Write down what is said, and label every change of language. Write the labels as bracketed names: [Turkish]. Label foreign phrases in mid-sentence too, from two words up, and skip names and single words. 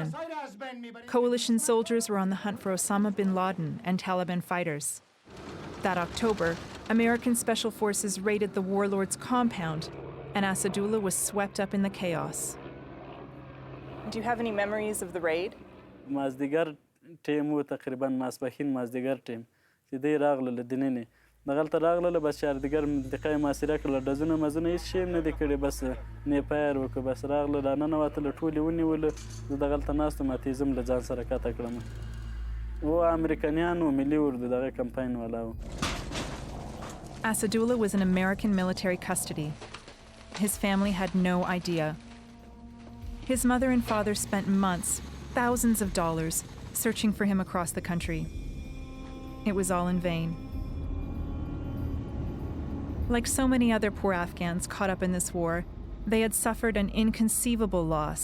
[English] Coalition soldiers were on the hunt for Osama bin Laden and Taliban fighters. That October, American special forces raided the warlord's compound, and Asadullah was swept up in the chaos. Do you have any memories of the raid? [Pashto] مازدیګر ټیم و تقریبا ماسپښین مازدیګر ټیم چې دی راغلله دننې دغلته راغلله بس چاردیګر منطقه یې محاصره کړله ډزونه مزونه هېڅ شی هم نه دي کړي بس نیپایر وکړه بس راغله راننوتله ټولې ونیولو زه دغلته ناست وم اتیزم له ځان سره کته کړم و امریکایان و ملي اردو دغه کمپاین والا و [English] Asadullah was in American military custody. His family had no idea. His mother and father spent months, thousands of dollars, searching for him across the country. It was all in vain. Like so many other poor Afghans caught up in this war, they had suffered an inconceivable loss.